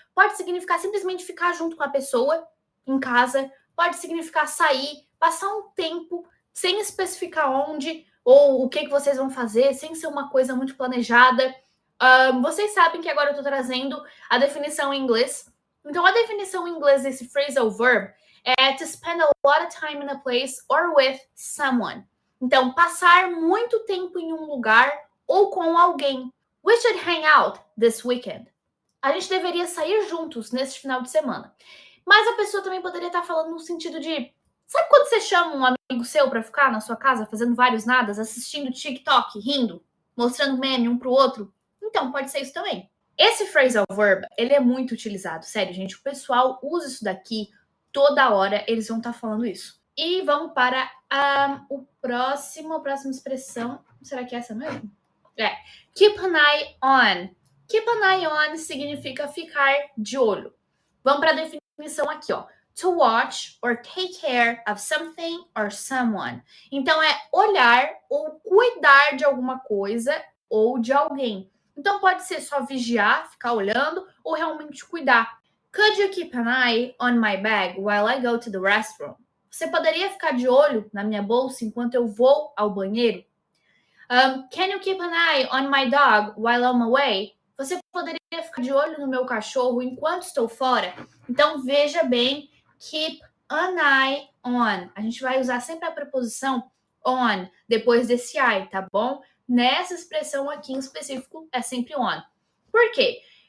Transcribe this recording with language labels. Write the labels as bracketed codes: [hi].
[pt] Pode significar simplesmente ficar junto com a pessoa em casa, pode significar sair, passar um tempo sem especificar onde ou o que vocês vão fazer, sem ser uma coisa muito planejada. Vocês sabem que agora eu estou trazendo a definição em inglês. Então, a definição em inglês desse phrasal verb é [en] to spend a lot of time in a place or with someone. [pt] Então, passar muito tempo em um lugar ou com alguém. [en] We should hang out this weekend. [pt] A gente deveria sair juntos nesse final de semana. Mas a pessoa também poderia estar falando no sentido de... Sabe quando você chama um amigo seu para ficar na sua casa fazendo vários nadas, assistindo TikTok, rindo, mostrando meme um pro outro? Então, pode ser isso também. Esse phrasal verb, ele é muito utilizado. Sério, gente, o pessoal usa isso daqui toda hora, eles vão estar falando isso. E vamos para a próxima expressão. Será que é essa mesmo? Keep an eye on. Keep an eye on significa ficar de olho. Vamos para a definição aqui, ó. [en] To watch or take care of something or someone. [pt] Então, é olhar ou cuidar de alguma coisa ou de alguém. Então, pode ser só vigiar, ficar olhando, ou realmente cuidar. [en] Could you keep an eye on my bag while I go to the restroom? [pt] Você poderia ficar de olho na minha bolsa enquanto eu vou ao banheiro? [en] Can you keep an eye on my dog while I'm away? [pt] Você poderia ficar de olho no meu cachorro enquanto estou fora? Então, veja bem, keep an eye on. A gente vai usar sempre a preposição on depois desse I, tá bom? Nessa expressão aqui em específico, é sempre on. Por quê?